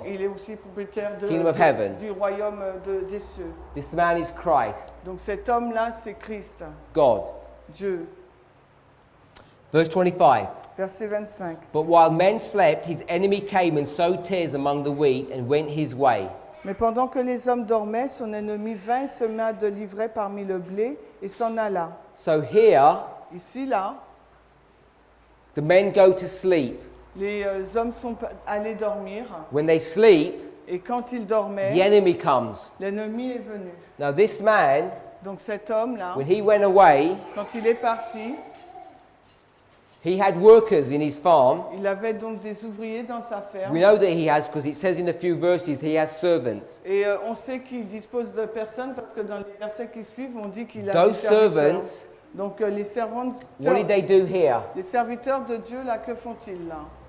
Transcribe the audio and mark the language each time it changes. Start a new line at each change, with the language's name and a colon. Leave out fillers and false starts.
French: Il est aussi propriétaire
English: Kingdom of heaven.
French: du royaume des cieux.
English: This man is Christ,
French: Donc cet homme-là, c'est Christ,
English: God.
French: Dieu.
English: Verse 25.
French: Verset 25.
English: But while men slept, his enemy came and sowed tares among the wheat and went his way.
French: Mais pendant que les hommes dormaient, son ennemi vint et sema de l'ivraie parmi le blé et s'en alla.
English: So here,
French: Ici, là,
English: the men go to sleep.
French: les hommes sont allés dormir.
English: When they sleep,
French: Et quand ils
English: the
French: dormaient,
English: enemy comes.
French: l'ennemi est venu.
English: Now this man,
French: Donc cet homme-là,
English: when he went away,
French: quand il est parti,
English: he had workers in his farm.
French: il avait donc des ouvriers dans sa ferme.
English: We know that he has because it says in a few verses he has servants.
French: Et on sait qu'il dispose de personnes parce que dans les versets qui suivent, on dit qu'il a
English: Those
French: des serviteurs.
English: servants,
French: Donc les servants,
English: what did they do here?
French: les serviteurs de Dieu, là, que font-ils là?